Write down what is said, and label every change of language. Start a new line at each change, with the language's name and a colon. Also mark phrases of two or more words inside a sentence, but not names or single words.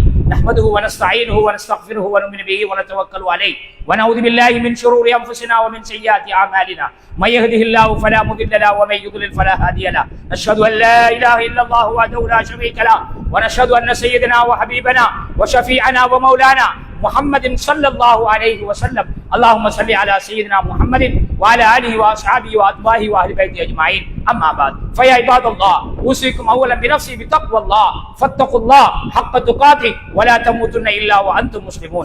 Arabic: نحمده ونستعينه ونستغفره ونؤمن به ونتوكل عليه ونعوذ بالله من شرور أنفسنا ومن سيئات أعمالنا من يهده الله فلا مضل له ومن يضلل فلا هادي له. نشهد أن لا إله إلا الله وحده لا شريك له ونشهد أن سيدنا وحبيبنا وشفيعنا ومولانا محمد صلى الله عليه وسلم. اللهم صل على سيدنا محمد وعلى اله واصحابه واتباعه واهل بيته اجمعين. اما بعد فيا عباد الله اوصيكم اولا بنفسي بتقوى الله فاتقوا الله حق تقاته ولا تموتن الا وانتم مسلمون.